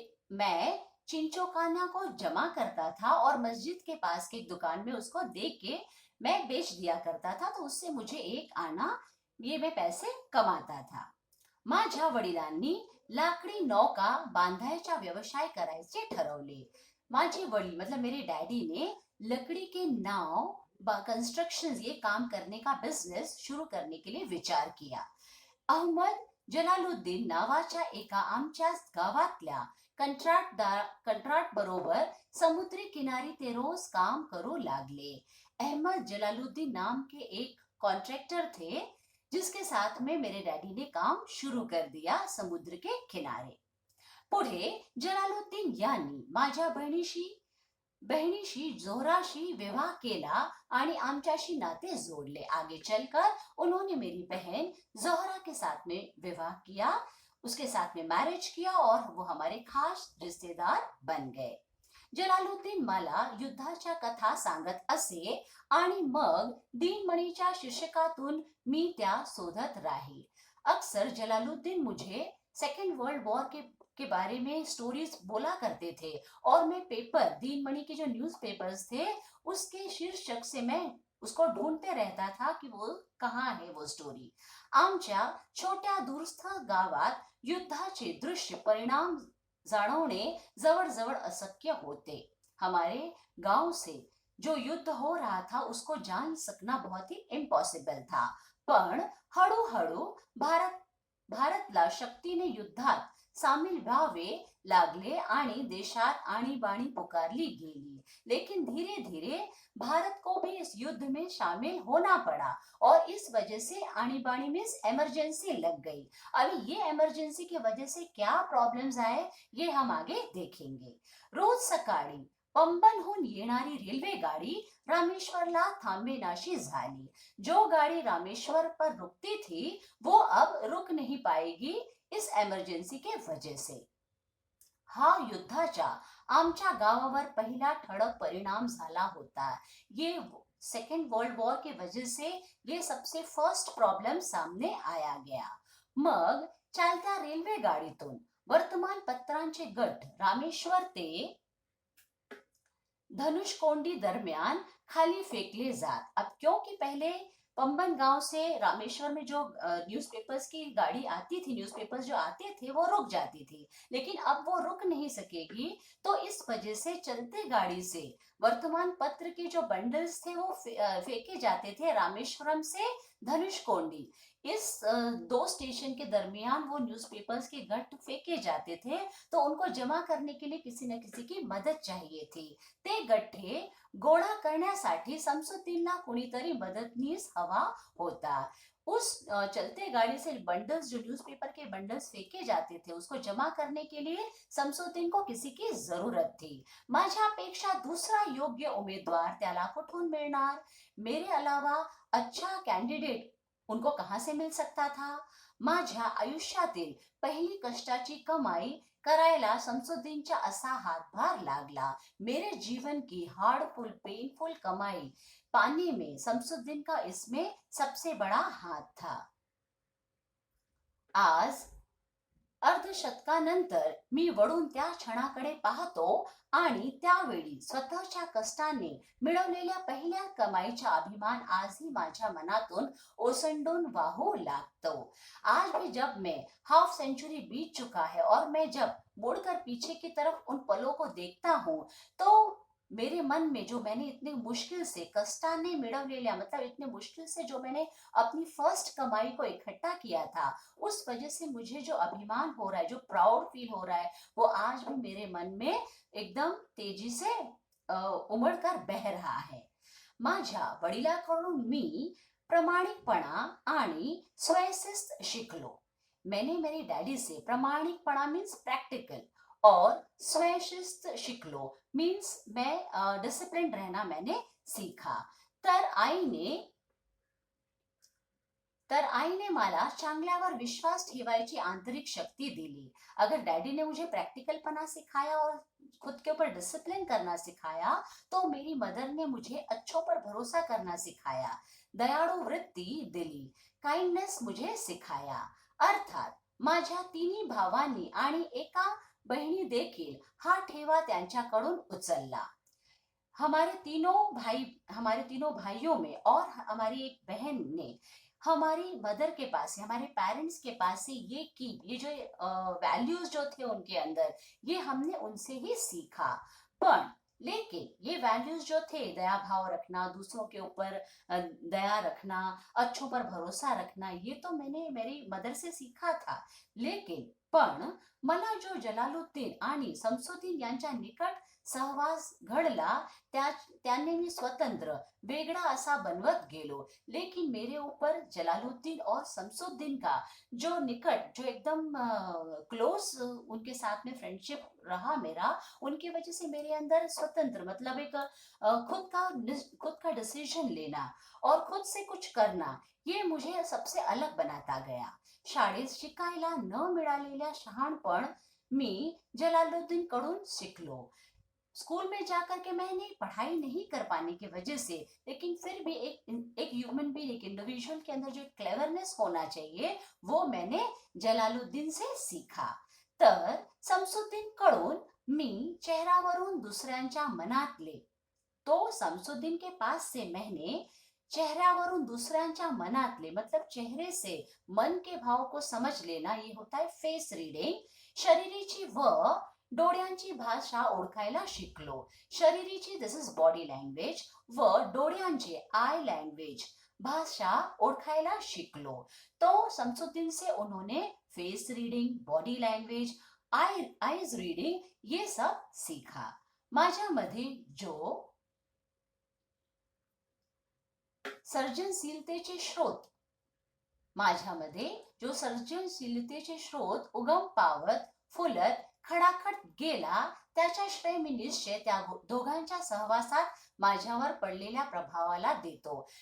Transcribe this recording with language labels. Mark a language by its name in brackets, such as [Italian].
[Hindi] मैं चिंचोकाना को जमा करता था और मस्जिद के पास की दुकान में उसको दे के मैं बेच दिया करता था, तो उससे मुझे 1 आना ये मैं पैसे कमाता था. [Marathi] माझ्या वडिलांनी लाकडी नौका बांधायचा व्यवसाय करायचे ठरवले. माझे वडील [Hindi] मतलब मेरे डैडी ने लकड़ी के नाव कंस्ट्रक्शन ये काम करने का बिझनेस शुरू करने के लिए विचार किया. [Marathi] अहमद जलालुद्दीन नावाच्या एका आमच्याच गावातल्या कंत्राट बरोबर समुद्री किनारी ते रोज काम करू लागले. [Hindi] अहमद जलालुद्दीन नाम के एक कॉन्ट्रैक्टर थे, जिसके साथ में मेरे डैडी ने काम शुरू कर दिया समुद्र के किनारे. [Marathi] पुढे जलालुद्दीन यांनी माझ्या बहनीशी जोहराशी विवाह केला आणि आमच्याशी नाते जोड़ले. [Hindi] आगे चलकर उन्होंने मेरी बहन जोहरा के साथ में विवाह किया, उसके साथ में मैरिज किया और वो हमारे खास रिश्तेदार बन गए. [Marathi] जलालुद्दीन मला युद्धाच्या कथा सांगत असे आणि मग दिनमणीच्या शीर्षकातून मी त्या शोधत राही. [Hindi] अक्सर जलालुद्दीन मुझे सेकेंड वर्ल्ड वॉर के बारे में स्टोरीज बोला करते थे और मैं पेपर दिनमणि के जो न्यूज़पेपर्स थे उसके शीर्षक से मैं उसको ढूंढते रहता था कि वो कहाँ है वो स्टोरी. [Marathi] आमच्या छोट्या दूरस्थ गावात युद्धाचे दृश्य परिणाम जाणवणे जवळ अशक्य होते. [Hindi] हमारे गांव से जो युद्ध हो रहा था उसको जान सकना बहुत ही इम्पॉसिबल था. [Marathi] पण हळूहळू भारतला शक्तीने युद्धात सामील व्हावे लागले आणि देशात आणीबाणी पुकारली गेली. [Hindi] लेकिन धीरे धीरे भारत को भी इस युद्ध में शामिल होना पड़ा और इस वजह से आणीबाणी मीन्स इमरजेंसी लग गई. अभी ये इमरजेंसी की वजह से क्या प्रॉब्लम्स आए ये हम आगे देखेंगे. [Marathi] रोज सकाळी पंबनहून येणारी रेल्वे गाड़ी रामेश्वरला थांबेनाशी झाली. [Hindi] जो गाड़ी रामेश्वर पर रुकती थी वो अब रुक नहीं पाएगी इस इमरजेंसी के वजह से. [Marathi] हा युद्धाचा आमच्या गावावर पहिला ठळक परिणाम झाला होता. [Hindi] ये सेकेंड वर्ल्ड वॉर की वजह से ये सबसे फर्स्ट प्रॉब्लम सामने आया गया. [Marathi] मग चालत्या रेल्वे गाडीतून वर्तमानपत्रांचे गट रामेश्वर ते धनुषकोंडी दरमियान खाली फेंकले जात. [Hindi] अब क्योंकि पहले पंबन गांव से रामेश्वर में जो न्यूज़पेपर्स की गाड़ी आती थी, न्यूज़पेपर्स जो आते थे वो रुक जाती थी, लेकिन अब वो रुक नहीं सकेगी, तो इस वजह से चलते गाड़ी से वर्तमान पत्र के जो बंडल्स थे वो फेंके जाते थे रामेश्वरम से धनुषकोडी। इस दो स्टेशन के दरमियान वो न्यूज़पेपर्स के गट्ट फेंके जाते थे, तो उनको जमा करने के लिए किसी न किसी की मदत चाहिए थी। [Marathi] ते गठ्ठे गोळा करण्यासाठी समसुद्दीनला कुणीतरी मदतनीस हवा होता। [Hindi] उस चलते गाड़ी से बंडल्स, जो न्यूज़पेपर के बंडल्स फेंके जाते थे, उसको जमा करने के लिए समसुद्दीन को किसी की जरूरत थी। [Marathi] माझ्यापेक्षा दूसरा योग्य उमेदवार त्याला कुठून मिळणार? [Hindi] मेरे अलावा अच्छा कॅन्डिडेट उनको कहां से मिल सकता था? [Marathi] माझ्या आयुष्यातील पहिली कष्टाची कमाई करायला समसुद्दीनचा असा हातभार लागला। [Hindi] मेरे जीवन की हार्डफुल पेनफुल कमाई पाने में समसुद्दीन का इसमें सबसे बड़ा हाथ था। [Marathi] आज अर्धशतकानंतर मी वळून त्या क्षणाकडे पाहतो आणि त्यावेळी स्वतःच्या कष्टाने मिळवलेल्या पहिल्या कमाईचा अभिमान आजही माझ्या मनातून ओसंडून वाहू लागतो। [Hindi] आज भी जब मैं हाफ सेंचुरी बीत चुका है और मैं जब मुड़कर पीछे की तरफ उन पलों को देखता हूँ, तो मेरे मन में जो मैंने इतने मुश्किल से [Marathi] कष्टाने मिळवलेल्या, [Hindi] मतलब इतने मुश्किल से जो मैंने अपनी फर्स्ट कमाई को इकट्ठा किया था, उस वजह से मुझे जो अभिमान हो रहा है, जो प्राउड फील हो रहा है, वो आज भी मेरे मन में एकदम तेजी से उमड़ कर बह रहा है। [Marathi] माझ्या वडिलांकडून मी प्रामाणिकपणा आणि स्वयंशिस्त शिकलो। [Hindi] मैंने मेरे डैडी से प्रामाणिकपणा मीन्स प्रैक्टिकल और [Marathi] स्वयंशिस्त शिकलो [Hindi] मीन्स मैं डिसिप्लिन रहना मैंने सीखा। [Marathi] तर आईने मला चांगल्यावर विश्वास ठेवायची आंतरिक शक्ति दिली। [Hindi] अगर डैडी ने मुझे प्रैक्टिकलपना सिखाया और खुद के ऊपर डिसिप्लिन करना सिखाया, तो मेरी मदर ने मुझे अच्छों पर भरोसा करना सिखाया, [Marathi] दयाळू वृत्ती दिली, [Hindi] काइंडनेस मुझे सिखाया। [Marathi] अर्थात माझ्या तिन्ही भावांनी आणि एका बहिणी देखील हा ठेवा त्यांच्याकडून उचलला। [Hindi] हमारे तीनों भाइयों में और हमारी एक बहन ने हमारी मदर के पास से, हमारे पेरेंट्स के पास से ये जो वैल्यूज जो थे उनके अंदर, ये हमने उनसे ही सीखा। पर लेकिन ये वैल्यूज जो थे, दया भाव रखना, दूसरों के ऊपर दया रखना, अच्छों पर भरोसा रखना, ये तो मैंने मेरी मदर से सीखा था। [Marathi] लेकिन पण मला जो जलालुद्दीन आणि समसुद्दीन यांच्या निकट सहवास घडला, त्याने मी स्वतंत्र वेगळा असा बनवत गेलो। [Hindi] लेकिन मेरे ऊपर जलालुद्दीन और शमसुद्दीन का जो निकट, जो एकदम क्लोज उनके साथ में फ्रेंडशिप रहा मेरा, उनकी वजह से मेरे अंदर स्वतंत्र, मतलब एक खुद का डिसीजन लेना और खुद से कुछ करना, ये मुझे सबसे अलग बनाता गया। [Marathi] शाळेत शिकायला न मिळालेल्या शहाणपण मी जलालुद्दीन कडून शिकलो। [Hindi] स्कूल में जाकर के मैंने पढ़ाई नहीं कर पाने की वजह से, लेकिन फिर भी एक ह्यूमन बीइंग, एक इंडिविजुअल के अंदर जो क्लेवरनेस होना चाहिए, वो मैंने जलालुद्दीन से सीखा। [Marathi] तर समसुद्दीन कडून मी चेहऱ्यावरून दुसऱ्यांच्या मनातले, [Hindi] तो समसुद्दीन के पास से मैंने [Marathi] चेहऱ्यावरून दूसऱ्यांच्या मनातले, [Hindi] मतलब चेहरे से मन के भाव को समझ लेना, ये होता है फेस रीडिंग। [Marathi] शरीरीची व डोळ्यांची भाषा ओळखायला शिकलो। शरीरीची, [English] this is body language, [Marathi] व डोळ्यांची, [English] eye language, [Marathi] भाषा ओळखायला शिकलो। [Hindi] तो शमसुद्दीन से उन्होंने face reading, body language, eyes reading, ये सब सीखा। [Marathi] माझ्यामध्ये जो सर्जनशीलतेचे स्रोत, माझ्यामध्ये जो सर्जनशीलतेचे स्रोत उगम पावत फुलत खडाखट गेला, त्याचा श्रेय मी निश्चय त्या दोघांच्या सहवासात माझ्यावर पडलेल्या प्रभावाला देतो।